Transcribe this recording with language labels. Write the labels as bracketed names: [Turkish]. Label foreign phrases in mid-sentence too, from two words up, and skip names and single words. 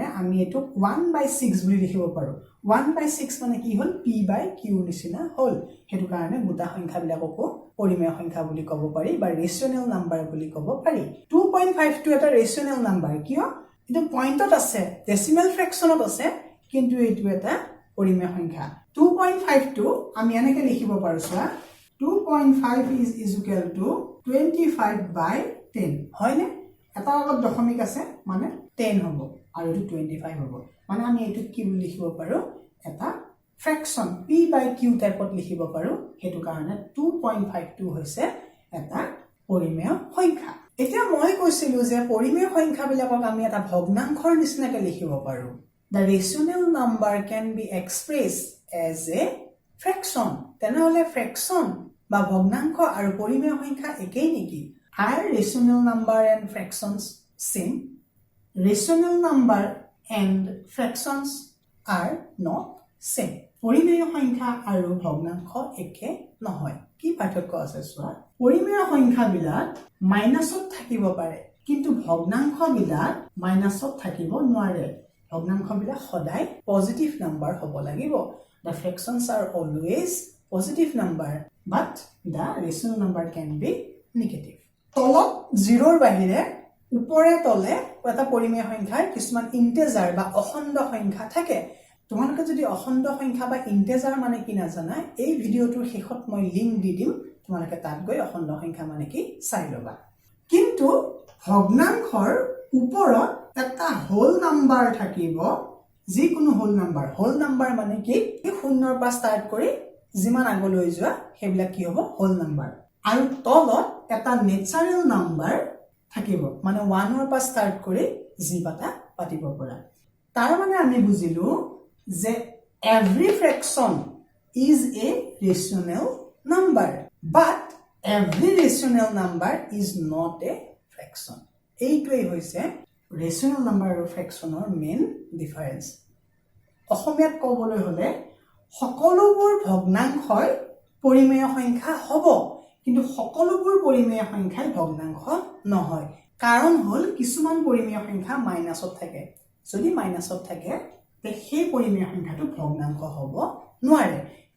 [Assamese] আমি এটো 1/6 বুলি লিখিব পাৰো 1/6 মানে কি হল p/q নিচিনা হল হেতু কাৰণে গোটা সংখ্যা বিলাককো পৰিমেয় সংখ্যা বুলি ক'ব পাৰি বা [English] rational number [Assamese] বুলি ক'ব পাৰি 2.5 টো এটা [English] rational number [Assamese] কিয় এটো পইণ্টত আছে [English] decimal fraction [Assamese] আছে কিন্তু এটো এটা পৰিমেয় সংখ্যা 2.5 টো আমি এনেকৈ লিখিব পাৰো চোৱা 2.5 [English] is equal to [Assamese] 25/10 হয়নে এটা আগত দশমিক আছে মানে 10 হ'ব আৰু এটো 25 হ'ব মানে আমি এটো কি বুলি লিখিব পাৰো এটা ফ্ৰেকশন p/q টাইপত লিখিব পাৰো হেতু কাৰণে 2.5 টো হৈছে এটা পৰিমেয় সংখ্যা এতিয়া মই কৈছিলো যে পৰিমেয় সংখ্যা বিলাকক আমি এটা ভগ্নাংশৰ নিচিনাকৈ লিখিব পাৰো [English] The rational number can be expressed as a fraction [Assamese] তেনেহলে ফ্ৰেকশন বা ভগ্নাংশ আৰু পৰিমেয় সংখ্যা একেই নেকি [English] Are rational number and fractions same? Rational number and fractions are not same. [Assamese] পৰিমেয় সংখ্যা আৰু ভগ্নাংশ একে নহয় কি পাৰ্থক্য আছে চোৱা পৰিমেয় সংখ্যাবিলাক মাইনাসত থাকিব পাৰে কিন্তু ভগ্নাংশবিলাক মাইনাসত থাকিব নোৱাৰে ভগ্নাংশবিলাক সদায় [English] positive number [Assamese] হ'ব লাগিব [English] The fractions are always positive number but the rational number can be negative [Assamese] তলত 0ৰ বাহিৰে উপৰে তলে এটা পৰিমেয় সংখ্যাৰ কিছুমান ইন্টিজাৰ বা অখণ্ড সংখ্যা থাকে তোমালোকে যদি অখণ্ড সংখ্যা বা ইন্টিজাৰ মানে কি নাজানা এই ভিডিওটোৰ শেষত মই লিংক দি দিম তোমালোকে তাত গৈ অখণ্ড সংখ্যা মানে কি চাই লবা কিন্তু ভগ্নাংশৰ ওপৰত এটা [English] whole number [Assamese] থাকিব যিকোনো [English] whole number [Assamese] মানে কি এই শূন্যৰ পৰা ষ্টাৰ্ট কৰি যিমান আগলৈ যোৱা সেইবিলাক কি হ'ব [English] whole number [Assamese] আৰু তলত এটা [English] natural number [Assamese] থাকিব মানে 1ৰ পৰা ষ্টাৰ্ট কৰি জিবাটা পাতিব পৰা তাৰ মানে আমি বুজিলো যে [English] every fraction is a rational number but every rational number is not a fraction [Assamese] এইটোই হৈছে [English] rational number [Assamese] আৰু fractionৰ [English] main difference [Assamese] অসমীয়াত ক'বলৈ হলে সকলোবোৰ ভগ্নাংশই পৰিমেয় সংখ্যা হ'ব কিন্তু সকলোবোৰ পৰিমেয় সংখ্যাই ভগ্নাংশ নহয় কাৰণ হল কিছুমান পৰিমেয় সংখ্যা মাইনাসত থাকে যদি মাইনাসত থাকে তে সেই পৰিমেয় সংখ্যাটো ভগ্নাংশ হ'ব নোৱাৰে